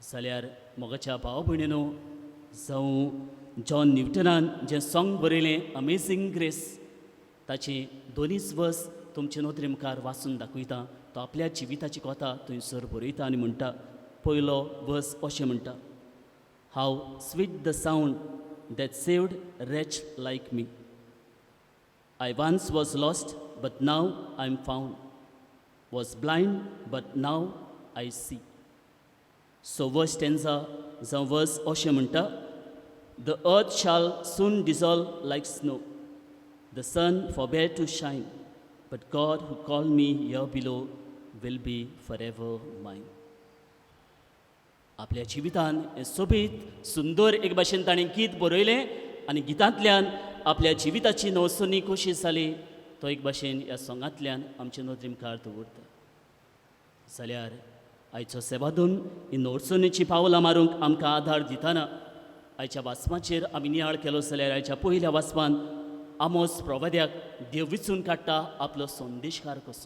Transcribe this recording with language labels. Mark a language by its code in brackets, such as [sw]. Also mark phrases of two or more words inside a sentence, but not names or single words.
[kok] जाल्यार मोगाच्या भाव भयणीनो, जावं जॉन न्यूटनान जें सॉंग बरयलें अमेझींग ग्रेस, ताची दोनीच वर्स तुमचे नोदरे मुखार वाचून दाखयता. तो आपल्या जिविताची कथा थंयसर बरयता आनी म्हणटा. पयलो वर्स अशें म्हणटा, [en] How sweet the sound that saved a wretch like me. I once was lost, but now I am found. Was blind, but now I see. So verse stanza [kok] जावं verse अशें म्हणटा, [en] The earth shall soon dissolve like snow. The sun forbear to shine, but God who called me here below will be forever mine. [kok] आपल्या जिवितान हें सोबीत सुंदर एक भाशेन ताणें गीत बरयलें आनी गितांतल्यान आपल्या जिविताची नवसोनी कशी जाली तो एक भाशेन ह्या सॉंगांतल्यान आमचे नोदरी मुखार दवरता. जाल्यार आयचो सेवादून ही नवसोनीची पावलां मारूंक आमकां आदार दितना आयच्या वाचपाचेर आमी नियाळ केलो जाल्यार आयच्या पयल्या वाचपान आमोस प्रवाद्याक देव विचून काडटा आपलो संदेशकार कसो.